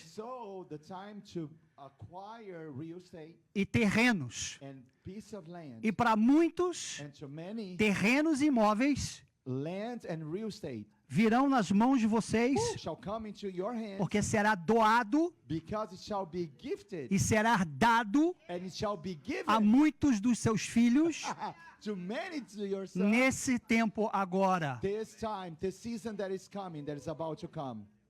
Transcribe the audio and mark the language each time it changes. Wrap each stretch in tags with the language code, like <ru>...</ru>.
<en>so the time to acquire real estate</en> <pt>e terrenos.</pt> <en>and piece of land,</en> <pt>E para muitos,</pt> <en>and to many,</en> <pt>terrenos e imóveis</pt> <en>land and real estate</en> <pt>virão nas mãos de vocês,</pt> <en>shall come into your hands,</en> <pt>porque será doado</pt> <en>because it shall be gifted</en> <pt>e será dado</pt> <en>and it shall be given</en> <pt>a muitos dos seus filhos</pt> <en>to many to your son.</en> <pt>nesse tempo agora.</pt> <en>This time, this season that is coming, that is about to come.</en>